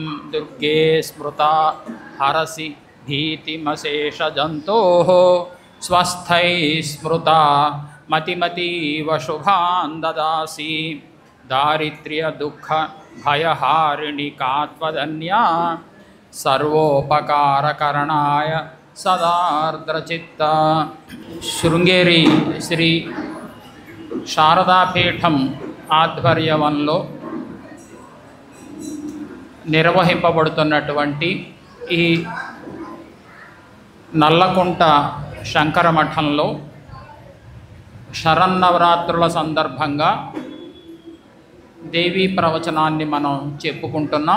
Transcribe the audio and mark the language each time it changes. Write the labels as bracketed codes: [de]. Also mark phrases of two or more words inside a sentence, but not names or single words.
[sa] दुर्गे स्मृता हरसि भीतिमशेषजन्तोः स्वस्थै स्मृता मतिमतीव शुभान् ददासि। दारिद्र्यदुःखभयहारिणि कात्वदन्या सर्वोपकारकरणाय सदार्द्रचित्ता। [te] శృంగేరి శ్రీ శారదాపీఠం ఆధ్వర్యంలో నిర్వహింపబడుతున్నటువంటి ఈ నల్లకుంట శంకరమఠంలో శరన్నవరాత్రుల సందర్భంగా దేవీ ప్రవచనాన్ని మనం చెప్పుకుంటున్నాం.